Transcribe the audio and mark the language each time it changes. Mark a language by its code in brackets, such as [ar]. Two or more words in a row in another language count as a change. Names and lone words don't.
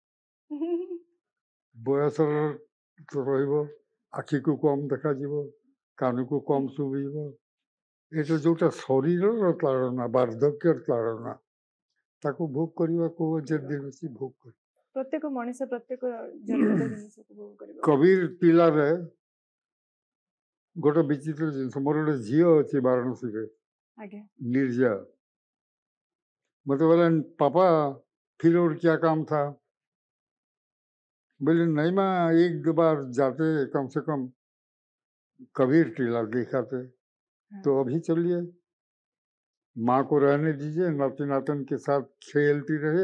[or] ବୟସର ରହିବ ଆଖିକୁ କମ ଦେଖାଯିବ କାନକୁ କମ ଶୁଭିବ ଏଟା ଯୋଉଟା ଶରୀରର ତାଳନା ବାର୍ଦ୍ଧକ୍ୟର ତାଳନା ତାକୁ ଭୋଗ କରିବାକୁ ଯେ ଦିନ ଅଛି ଭୋଗ କରି ପ୍ରତ୍ୟେକ ମଣିଷ ପ୍ରତ୍ୟେକ ଜିନିଷକୁ ଭୋଗ କରିବ। କବିର ପିଲାରେ ଗୋଟେ ବିଚିତ୍ର ଜିନିଷ ମୋର ଗୋଟେ ଝିଅ ଅଛି ବାରାଣସୀରେ [hi] निर्जा मतलब बोला पापा फिर और क्या काम था बोले नहीं माँ एक दो बार जाते कम से कम कबीर टीला दिखाते तो अभी चलिए माँ को रहने दीजिए नाती नातन के साथ खेलती रहे